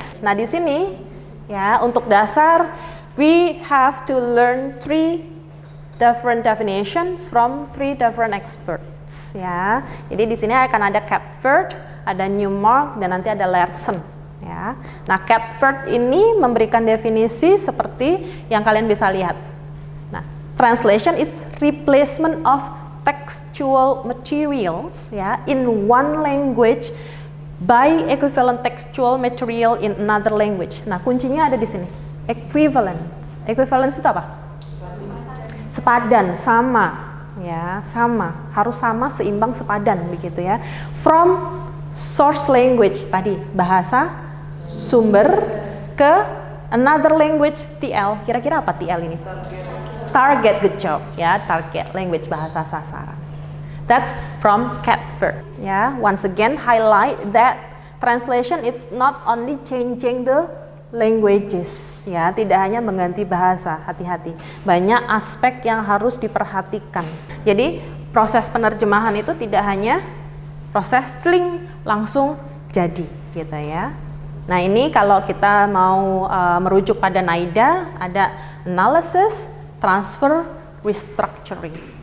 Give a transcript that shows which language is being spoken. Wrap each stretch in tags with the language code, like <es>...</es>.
<id>Nah, di sini ya, untuk dasar</id> <en>we have to learn 3 different definitions from 3 different experts ya.</en> <id>Jadi di sini akan ada Catford, ada Newmark, dan nanti ada Larson ya. Nah, Catford ini memberikan definisi seperti yang kalian bisa lihat.</id> <en>Nah, translation is replacement of textual materials ya in one language by equivalent textual material in another language.</en> <id>Nah, kuncinya ada di sini. Equivalence. Equivalence itu apa? Sepadan, sama, ya, sama. Harus sama, seimbang, sepadan, begitu ya.</id> <en>From source language</en> <id>tadi, bahasa sumber, ke</id> <en>another language,</en> <id>TL. Kira-kira apa TL ini?</id> <en>Target, good job, ya. Target language,</en> <id>bahasa sasaran.</id> <en>That's from Catford.</en> <id>Ya,</id> <en>once again highlight that translation it's not only changing the languages.</en> <id>Ya, tidak hanya mengganti bahasa, hati-hati. Banyak aspek yang harus diperhatikan. Jadi proses penerjemahan itu tidak hanya proses sling langsung jadi, gitu ya. Nah, ini kalau kita mau merujuk pada NAIDA, ada analysis, transfer, restructuring.</id>